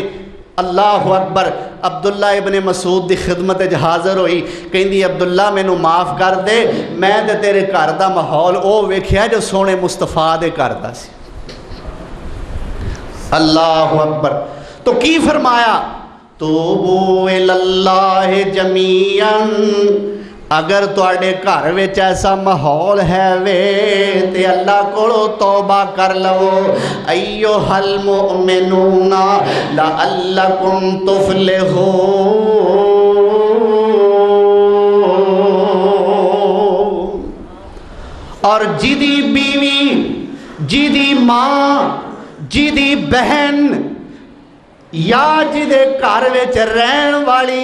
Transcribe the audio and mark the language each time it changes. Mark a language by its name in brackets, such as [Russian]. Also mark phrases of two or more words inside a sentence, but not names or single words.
[Arabic] الله أكبر. [Punjabi] عبداللہ ابن مسعود کی خدمت حاضر ہوئی، کہتی عبداللہ مینوں معاف کر دے، میں تو تیرے گھر کا ماحول وہ ویکھیا جو سوہنے مصطفیٰ دے گھر کا سی. [Arabic] الله أكبر. [Punjabi] تو کی فرمایا, [Arabic] توبوا إلى الله جميعا, [Punjabi] اگر تہاڈے گھر وچ ایسا ماحول ہے وے تے اللہ کولوں توبہ کر لوو. [Arabic] أيها المؤمنون لعلكم تفلحون. [Punjabi] اور جیہدی بیوی، جیہدی ماں، جیہدی بہن یا جیہدے گھر وچ رہن والی